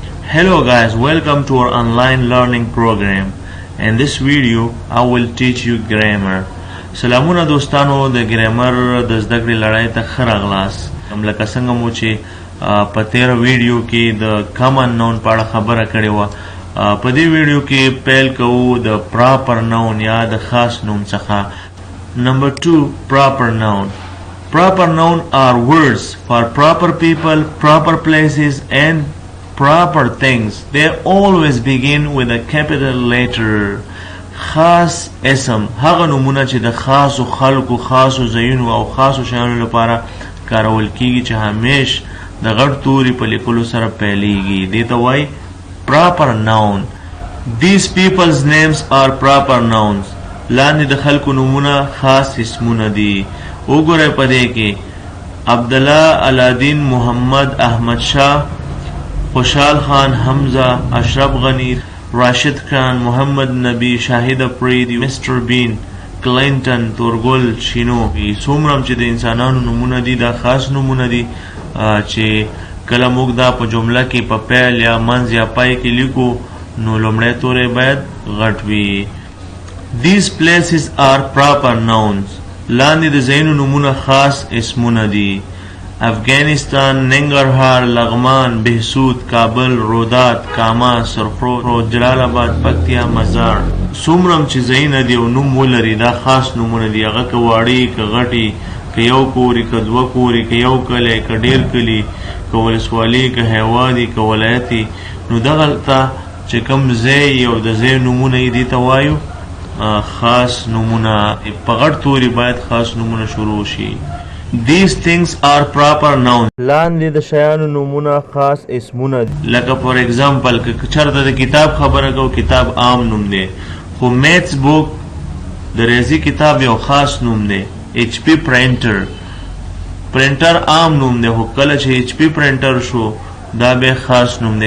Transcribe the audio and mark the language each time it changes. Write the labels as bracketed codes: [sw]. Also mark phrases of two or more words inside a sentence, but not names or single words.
[en] Hello guys, welcome to our online learning program. In this video, I will teach you grammar. [ps] سلامونه دوستانو د ګرامر د زده کړې لړۍ ته ښه راغلاست. لکه څنګه مو چې په تېره ویډیو کې د [en] common noun [ps] په اړه خبره کړې وه، په دې ویډیو کې پیل کوو د [en] proper noun [ps] یا د خاص نوم څخه. [en] Number 2, proper noun. Proper noun are words for proper people, proper places and proper things. They always begin with a capital letter. [ps] خاص اسم هغه نومونه چې د خاصو خلکو، خاصو ځایونو او خاصو شیانو لپاره کارول کیږي چې همیش د غټ توري په لیکلو سره پیلیږي، دې ته وایي [en] proper noun. These people's names are proper nouns. [ps] لاندې د خلکو نومونه خاص اسمونه دي. وګورئ په دې کې عبدالله، علادین، محمد، احمد شاه، خوشحال خان، حمزه، اشرف غنی، راشد خان، محمد نبی، شاهد افریدی، مستر بین، کلینټن، تورګل، شینو. څومره چې د انسانانو نومونه دي دا خاص نومونه دي چې کله موږ دا په جمله کې په پیل یا منځ یا پای کې لیکو نو لومړی توری باید غټ وي. [en] These places are proper nouns. [ps] لاندې د ځایونو نومونه خاص اسمونه دي. افغانستان، ننګرهار، لغمان، بهسود، کابل، رودات، کاما، سرخرود، جلال آباد، پکتیا، مزار. څومره چې ځایونه دي او نوم ولري دا خاص نومونه دي، هغه که واړې که غټې، که یو کوري که دوه کوري، که یو کلی که ډېر کلي، که ولسوالي که هیوادي که ولایتي، نو دغلته چې کوم ځای او د ځای نومونه یې دې ته وایو خاص نومونه. په غټ توري باید خاص نومونه شروع شي. [en] These things are proper nouns. [ps] لاندې د شیانو نومونه خاص اسمونه دي. لکه [en] for example [ps] که چېرته د کتاب خبره کوو، کتاب عام نوم دی، خو [en] maths book [ps] د ریاضي کتاب یو خاص نوم دی. [en] HP printer [ps] عام نوم دی، خو کله چې [en] HP printer [ps] شو دا بیا خاص نوم دی.